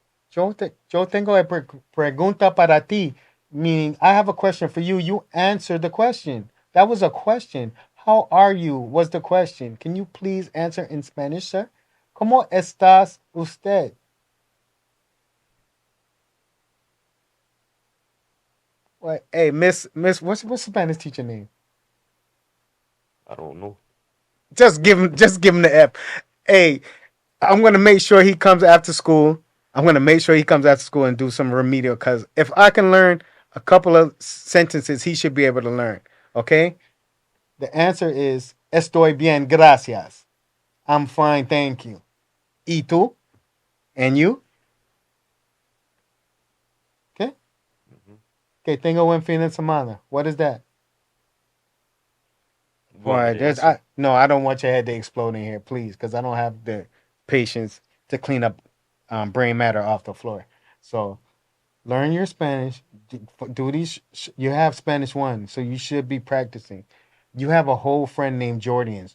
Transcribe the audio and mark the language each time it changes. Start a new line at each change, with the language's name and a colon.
Spanish: Yo tengo una pregunta para ti.
English: Meaning, I have a question for you. You answer the question. That was a question. How are you? Was the question. Can you please answer in Spanish, sir?
Spanish: ¿Cómo estás usted?
English: What? Hey, Miss, what's the Spanish teacher name? I don't know. Just give him the F. Hey, I'm gonna make sure he comes after school. I'm gonna make sure he comes after school and do some remedial. Cause if I can learn a couple of sentences, he should be able to learn. Okay. The answer is
Spanish: estoy bien, gracias.
English: I'm fine, thank you.
Spanish: ¿Y tú?
English: And you? Okay. Mm-hmm. Okay.
Spanish: Tengo buen fin de semana.
English: What is that? You want me Why? to answer? No. I don't want your head to explode in here, please, because I don't have the patience to clean up brain matter off the floor. So learn your Spanish. Do these. You have Spanish one, so you should be practicing. You have a whole friend named Jordians.